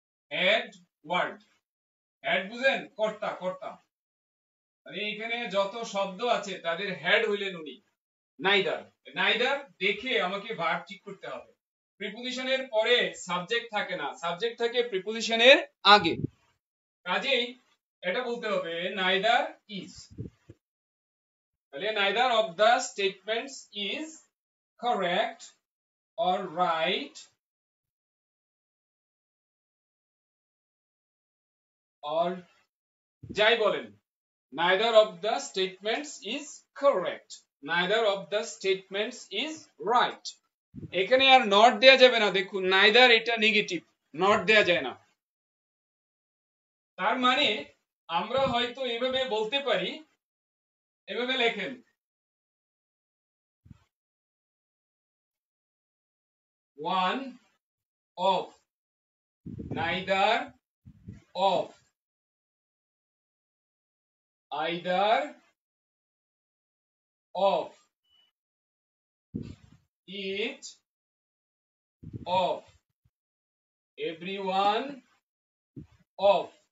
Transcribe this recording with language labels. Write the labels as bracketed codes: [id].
[bn] Head word, head বুঝেন, কর্তা, কর্তা, মানে এখানে যত শব্দ আছে তাদের হেড হইলেন উনি, নাইদার। নাইদার দেখে আমাকে ভার্ব ঠিক করতে হবে। প্রিপোজিশনের পরে সাবজেক্ট থাকে না, সাবজেক্ট থাকে প্রিপোজিশনের আগে, কাজেই এটা বলতে হবে নাইদার ইজ। তাহলে [en] neither of the statements is correct or right or [bn] যাই বলেন, [en] neither of the statements is correct, neither of the statements is right। [bn] এখানে আর নট দেয়া যাবে না, দেখুন neither এটা নেগেটিভ, নট দেয়া যায় না। তার মানে আমরা হয়তো এভাবে বলতে পারি, এভাবে লেখেন, [en] one of, neither of, either of, each of, everyone of।